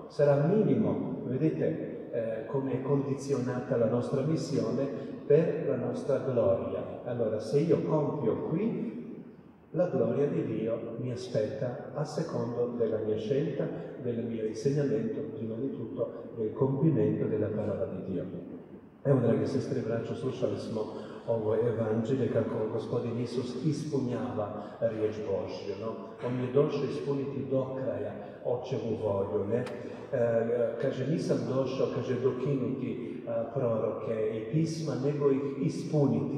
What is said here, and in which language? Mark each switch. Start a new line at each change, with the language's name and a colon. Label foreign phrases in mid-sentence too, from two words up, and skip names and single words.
Italian: Sarà minimo, vedete come è condizionata la nostra missione per la nostra gloria. Allora, se io compio qui, la gloria di Dio mi aspetta a secondo della mia scelta, del mio insegnamento, prima di tutto del compimento della parola di Dio.
Croatian: Evo, drage sestre i braćo, slušali smo ovo evanđelje kako Gospodin Isus ispunjava riječ Božju. No? On je došao ispuniti do kraja Očevu volju. Ne? Kaže, nisam došao, kaže, dokinuti proroke i pisma, nego ih ispuniti.